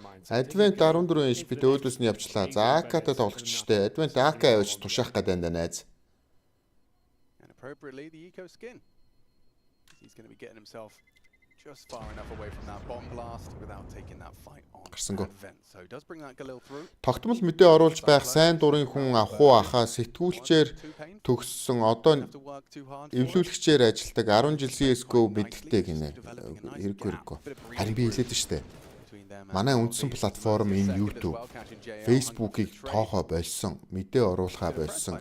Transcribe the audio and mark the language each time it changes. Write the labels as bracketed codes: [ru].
[mn] Advent 14 HP өөдөөс нь явчлаа. За AK-тай тоглогчтой. Advent AK явж тушаах гэдэг энэ найз. [en] And appropriately the eco skin. He's going to be getting himself just far enough away from that bomb blast without taking that fight on Advent. So he does bring that Galil through. [mn] Тогтмол мэдээ оруулж байх сайн дурын хүн авах уу ахаа сэтгүүлчээр төгссөн одоо эвлүүлэгчээр ажилладаг 10 жил CS:GO мэддэг гинэ. Хэрэггүй. Харин би хэлээд штэ. Манай үндсэн платформ энэ YouTube, Facebook-ыг тоохоо болсон, мэдээ оруулахаа болсон.